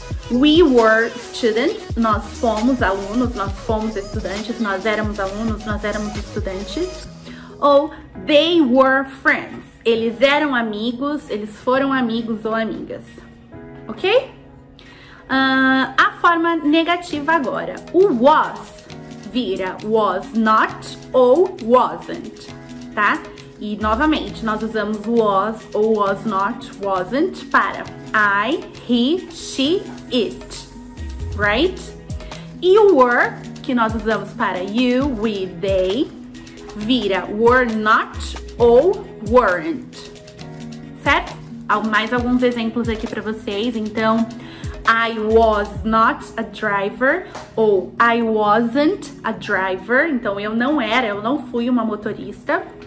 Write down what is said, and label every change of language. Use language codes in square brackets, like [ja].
[en] We were students. [pt] Nós fomos alunos, nós fomos estudantes, nós éramos alunos, nós éramos estudantes. Ou [en] they were friends. [pt] Eles eram amigos, eles foram amigos ou amigas. Ok? A forma negativa agora. O was vira was not ou wasn't, tá? E novamente, nós usamos was ou was not, wasn't para I, he, she, it, right? E o were, que nós usamos para you, we, they, vira were not ou weren't, certo? Mais alguns exemplos aqui para vocês. [en] Então, I was not a driver ou I wasn't a driver. [pt] Então, eu não fui uma motorista.